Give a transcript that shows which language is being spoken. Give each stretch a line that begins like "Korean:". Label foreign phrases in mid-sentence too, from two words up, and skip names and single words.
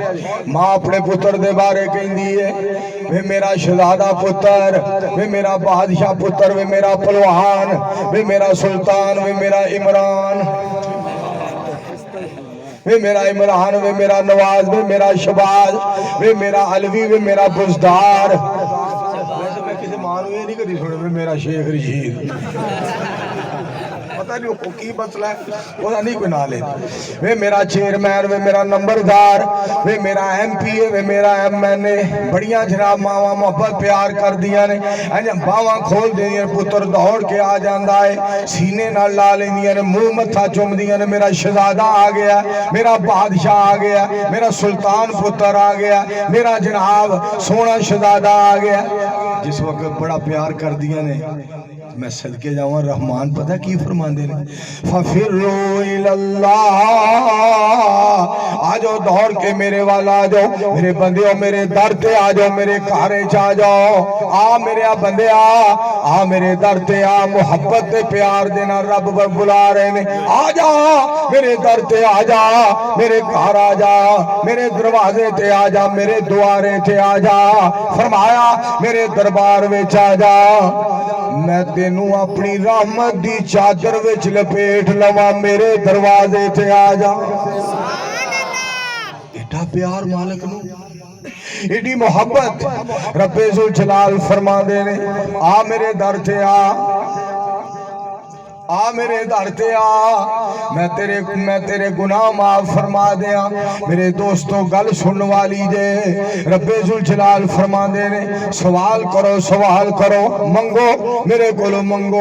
Punjabi: ماں اپنے پتر دے بارے کہیں دیئے وے میرا شہزادہ پتر، وے میرا بادشاہ پتر، وے میرا پلوان، وے میرا سلطان، وے میرا عمران، وے میرا عمران، وے میرا نواز، وے میرا شباز، وے میرا علوی، وے میرا بزدار۔ ویسے میں کسی مانو یہ نہیں کری سنے وے میرا شیخ رشید، پتہ نہیں وہ کی مسئلہ ہے وہ نہیں کوئی نہ لے، وے میرا چیئرمین، وے میرا نمبردار، وے میرا ایم پی اے، وے میرا ایم این اے۔ بڑیاں جناب ماواں محبت پیار کر دیا نے، باواں کھول دیا نے، پتر دوڑ کے آ جاندہ ہے، سینے نہ لا لیندیا نے، منہ متھا چوم دیا نے، میرا شہزادہ آ گیا، میرا بادشاہ آ گیا، میرا سلطان پتر آ گیا، میرا جناب سونا شہزادہ آ گیا۔ جس وقت بڑا پیار کر دیا نے، میں صدقے جاؤں رحمان پتہ کی فرمان دے نے،
Arabic: فَفِرُّوا إِلَى اللَّهِ،
Punjabi: آجو دوڑ کے میرے والا آجو، میرے بندیوں میرے در تے آجو، میرے کارے چا جاؤ، آ میرے بندے آ میرے در تے آ، محبت تے پیار دینا رب بلا رہے نے، آجا میرے در تے آجا، میرے کار آجا، میرے دروازے تے آجا، میرے دوارے تے آجا، فرمایا میرے دربار وچ آجا، میں تینوں اپنی رحمت دی چادر وچ لپیٹ لواں، میرے دروازے تے آجا۔ ایڈا پیار مالک نو، ایڈی محبت رب ذوالجلال فرما دے نے، آ میرے در تے آ میرے در تے آ، میں تیرے گناہ معاف فرما دیا۔ میرے دوستوں گل سن والی جے، رب ذوالجلال فرما دے نے، سوال کرو سوال کرو، منگو میرے کولو منگو۔